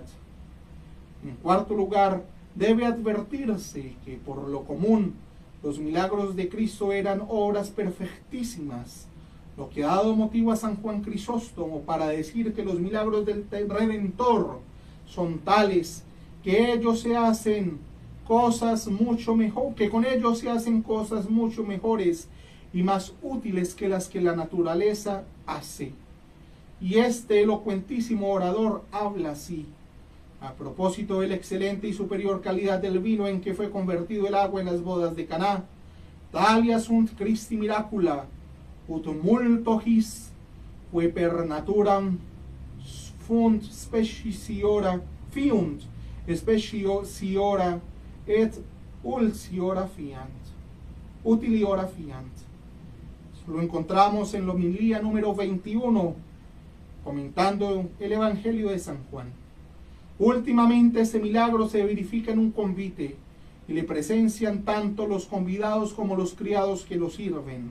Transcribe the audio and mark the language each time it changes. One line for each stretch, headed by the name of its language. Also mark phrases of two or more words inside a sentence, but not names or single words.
Spanish: En cuarto lugar, debe advertirse que por lo común los milagros de Cristo eran obras perfectísimas, lo que ha dado motivo a San Juan Crisóstomo para decir que los milagros del Redentor son tales que ellos se hacen cosas mucho mejor, que con ellos se hacen cosas mucho mejores y más útiles que las que la naturaleza hace. Y este elocuentísimo orador habla así, a propósito de la excelente y superior calidad del vino en que fue convertido el agua en las bodas de Caná:
Latin: talia sunt Christi miracula, ut multo his, que per naturam fiunt speciora et utiliora fiant.
Spanish: Lo encontramos en la homilía número 21, comentando el Evangelio de San Juan. Últimamente este milagro se verifica en un convite y le presencian tanto los convidados como los criados que lo sirven.